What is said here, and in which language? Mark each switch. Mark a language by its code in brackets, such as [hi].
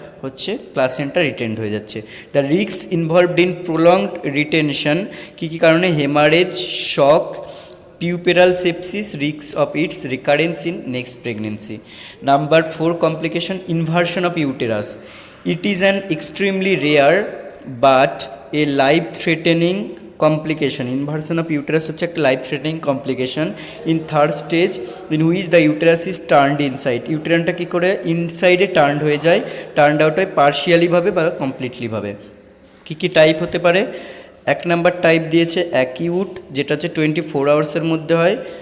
[bn] হচ্ছে placenta retained হয়ে যাচ্ছে। [en] the risk involved in prolonged retention, [bn] কী কী কারণে? [en] Haemorrhage, shock, puerperal sepsis, risks of its recurrence in next pregnancy. Number 4 complication, inversion of uterus. It is an extremely rare but a life threatening complication. Inversion of uterus হচ্ছে একটা life threatening complication in third stage in which the uterus is turned inside. [bn] ইউটেরানটা কী করে ইনসাইডে turned হয়ে যায়, turned out হয় পার্শিয়ালিভাবে বা কমপ্লিটলিভাবে। কী কী type হতে পারে? এক নাম্বার টাইপ দিয়েছে অ্যাকিউট, যেটা হচ্ছে 24 আওয়ার্সের মধ্যে হয়।